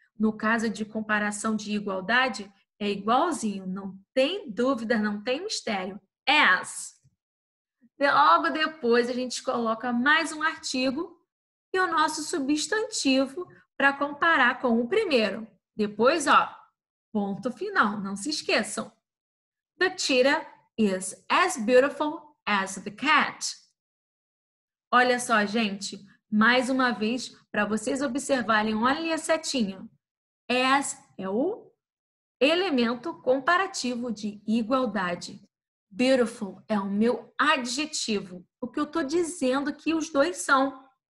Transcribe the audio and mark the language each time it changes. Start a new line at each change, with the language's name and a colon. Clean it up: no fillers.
Portuguese: No caso de comparação de igualdade, é igualzinho, não tem dúvida, não tem mistério. As. Logo depois, a gente coloca mais um artigo e o nosso substantivo para comparar com o primeiro. Depois, ó, ponto final, não se esqueçam.
English: The cheetah is as beautiful as the cat.
Portuguese: Olha só, gente, mais uma vez, para vocês observarem, olha a setinha. As é o elemento comparativo de igualdade. Beautiful é o meu adjetivo. O que eu estou dizendo que os dois são.